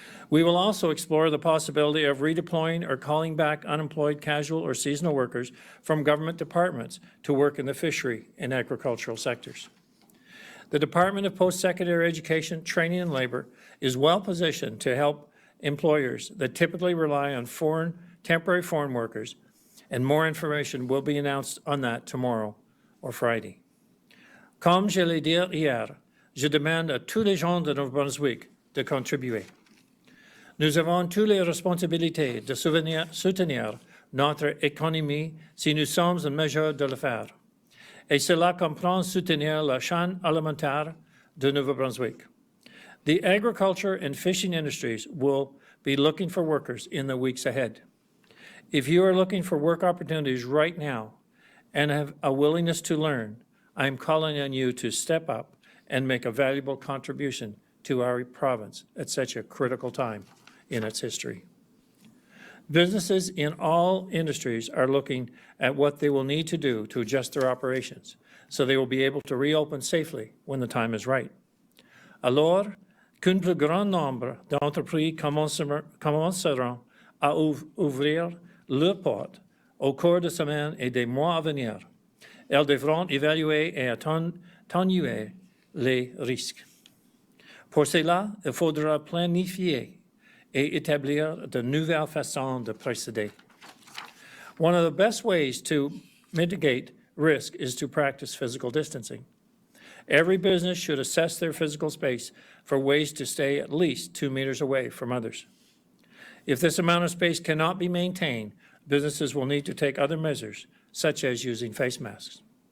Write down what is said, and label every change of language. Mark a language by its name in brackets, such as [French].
[English] We will also explore the possibility of redeploying or calling back unemployed casual or seasonal workers from government departments to work in the fishery and agricultural sectors. The Department of Post-Secondary Education, Training and Labor is well positioned to help employers that typically rely on temporary foreign workers, and more information will be announced on that tomorrow or Friday. [French] Comme je l'ai dit hier, je demande à tous les gens de Nouveau-Brunswick de contribuer. Nous avons toutes les responsabilités de soutenir notre économie si nous sommes en mesure de le faire. Et cela comprend soutenir la chaîne alimentaire de Nouveau-Brunswick. [English] The agriculture and fishing industries will be looking for workers in the weeks ahead. If you are looking for work opportunities right now and have a willingness to learn, I'm calling on you to step up and make a valuable contribution to our province at such a critical time in its history. Businesses in all industries are looking at what they will need to do to adjust their operations so they will be able to reopen safely when the time is right. [French] Alors qu'un plus grand nombre d'entreprises commenceront à ouvrir leurs portes au cours des semaines et des mois à venir, elles devront évaluer et atténuer les risques. Pour cela, il faudra planifier et établir de nouvelles façons de procéder. [English] One of the best ways to mitigate risk is to practice physical distancing. Every business should assess their physical space for ways to stay at least 2 meters away from others. If this amount of space cannot be maintained, businesses will need to take other measures, such as using face masks.